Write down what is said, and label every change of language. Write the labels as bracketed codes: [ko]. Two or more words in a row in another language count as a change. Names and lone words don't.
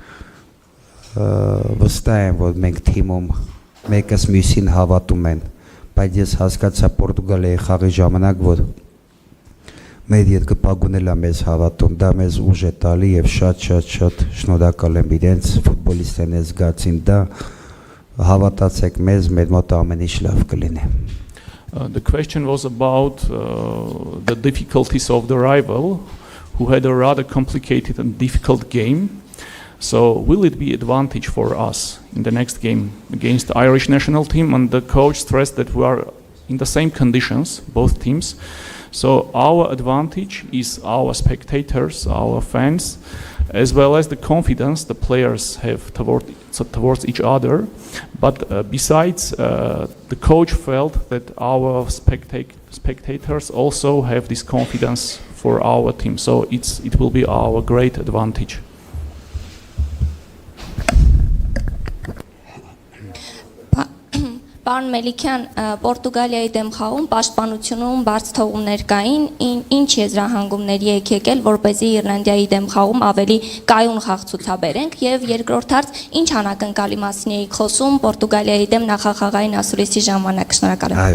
[hy] վստահ եմ, որ մենք թիմում մեկս մյուսին հավատում են, բայց ես հասկացա Պորտուգալիայի խաղի ժամանակ, որ մեր երկրպագուներն են մեզ հավատում, դա մեզ ուժ է տալի եւ շատ շնորհակալ եմ իրենց ֆուտբոլիստերին զգացին դա, հավատացեք մեզ, մեր մոտ ամեն ինչ լավ կլինի։ [en] The question was about the difficulties of the rival, who had a rather complicated and difficult game. So will it be advantage for us in the next game against the Irish national team? And the coach stressed that we are in the same conditions, both teams. So our advantage is our spectators, our fans, as well as the confidence the players have towards each other. But besides, the coach felt that our spectators also have this confidence for our team. So it will be our great advantage. [hy] Պարոն Մելիքյան, Պորտուգալիայի դեմ խաղում պաշտպանությունում բարձ թողումներ կային, ինչ եզրահանգումների եք եկել, որպեսզի Իռլանդիայի դեմ խաղում ավելի կայուն խաղ ցուցաբերենք, եւ երկրորդ հարց, ինչ անակնկալի մասին եք խոսում Պորտուգալիայի դեմ նախախաղային ասուլիսի ժամանակ։ Շնորհակալ եմ։